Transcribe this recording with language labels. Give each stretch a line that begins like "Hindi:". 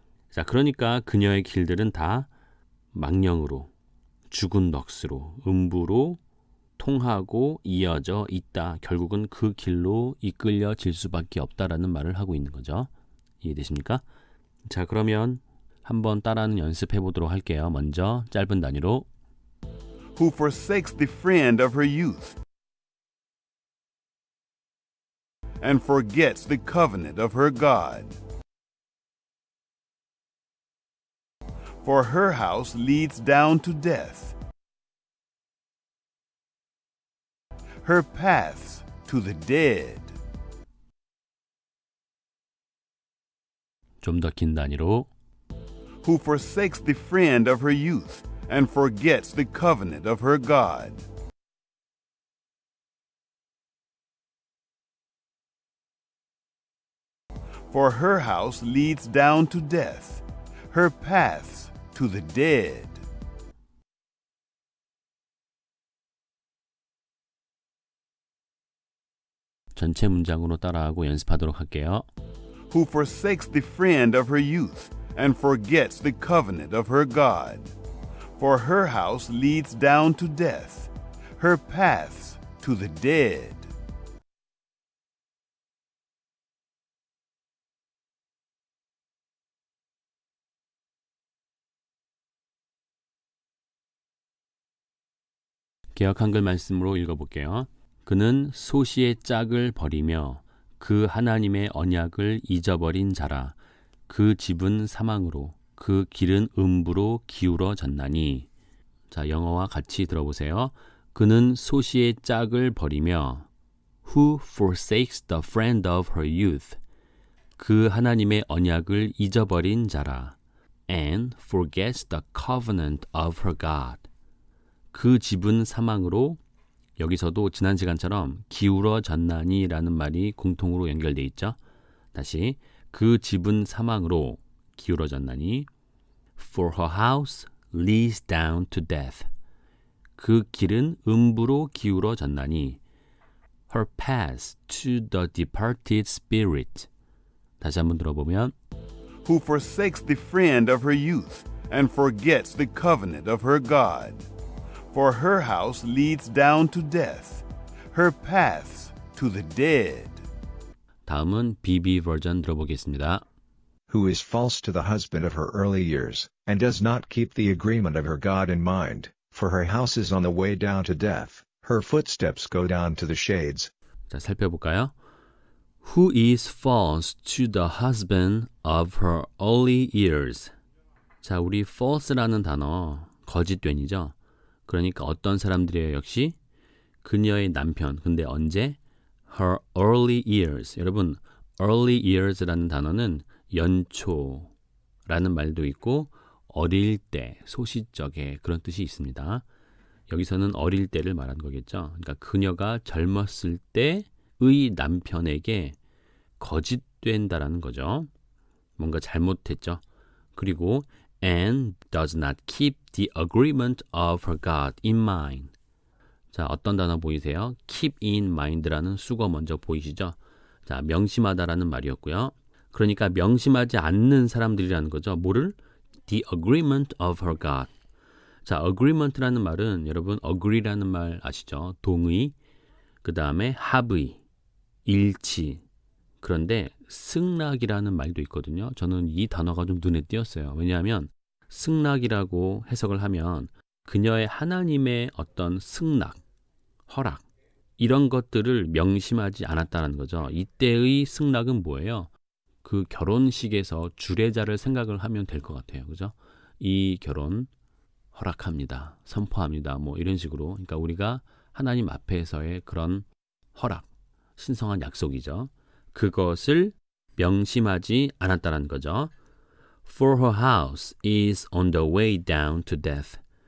Korean: 자, 그러니까 그녀의 길들은 다 망령으로, 죽은 넋으로, 음부로 통하고 이어져 있다. 결국은 그 길로 이끌려질 수밖에 없다라는 말을 하고 있는 거죠. 이해되십니까? 자, 그러면 한번 따라하는 연습해 보도록 할게요. 먼저 짧은 단위로
English: who forsakes the friend of her youth and forgets the covenant of her God. For her house leads down to death. Her paths to the dead.
Korean: 좀 더 긴 단위로
English: Who forsakes the friend of her youth and forgets the covenant of her God. For her house leads down to death. Her paths to the dead.
Korean: 전체 문장으로 따라하고 연습하도록 할게요.
English: Who forsakes the friend of her youth and forgets the covenant of her God. For her house leads down to death. Her paths to the dead.
Korean: 개역 한글 말씀으로 읽어볼게요. 그는 소시의 짝을 버리며 그 하나님의 언약을 잊어버린 자라. 그 집은 사망으로 그 길은 음부로 기울어졌나니. 자, 영어와 같이 들어보세요. 그는 소시의 짝을 버리며
English: Who forsakes the friend of her youth.
Korean: 그 하나님의 언약을 잊어버린 자라.
English: And forgets the covenant of her God.
Korean: 그 집은 사망으로, 여기서도 지난 시간처럼 기울어졌나니라는 말이 공통으로 연결되어 있죠. 다시, 그 집은 사망으로 기울어졌나니.
English: For her house leads down to death.
Korean: 그 길은 음부로 기울어졌나니.
English: Her path to the departed spirit.
Korean: 다시 한번 들어보면
English: Who forsakes the friend of her youth and forgets the covenant of her God. For her house leads down to death. Her paths to the dead.
Korean: 다음은 BB 버전 들어보겠습니다.
English: Who is false to the husband of her early years, and does not keep the agreement of her God in mind, for her house is on the way down to death, her footsteps go down to the shades.
Korean: 자, 살펴볼까요?
English: Who is false to the husband of her early years.
Korean: 자, 우리 false라는 단어 거짓된이죠. 그러니까 어떤 사람들이에요? 역시 그녀의 남편. 근데 언제?
English: Her early years.
Korean: 여러분,
English: early years
Korean: 라는 단어는 연초라는 말도 있고 어릴 때, 소시적에 그런 뜻이 있습니다. 여기서는 어릴 때를 말한 거겠죠. 그러니까 그녀가 젊었을 때의 남편에게 거짓된다라는 거죠. 뭔가 잘못했죠. 그리고
English: and does not keep the agreement of her God in mind.
Korean: 자, 어떤 단어 보이세요?
English: keep in mind
Korean: 라는 수거 먼저 보이시죠? 자, 명심하다라는 말이었고요. 그러니까 명심하지 않는 사람들이라는 거죠. 뭐를?
English: The agreement of her God.
Korean: 자, agreement라는 말은 여러분 agree라는 말 아시죠? 동의, 그 다음에 합의, 일치. 그런데 승낙이라는 말도 있거든요. 저는 이 단어가 좀 눈에 띄었어요. 왜냐하면 승낙이라고 해석을 하면 그녀의 하나님의 어떤 승낙, 허락 이런 것들을 명심하지 않았다는 거죠. 이때의 승낙은 뭐예요? 그 결혼식에서 주례자를 생각을 하면 될 것 같아요. 그죠? 이 결혼 허락합니다. 선포합니다. 뭐 이런 식으로. 그러니까 우리가 하나님 앞에서의 그런 허락, 신성한 약속이죠. 그것을 명심하지 않았다는 거죠.
English: For her house is on the way down to death.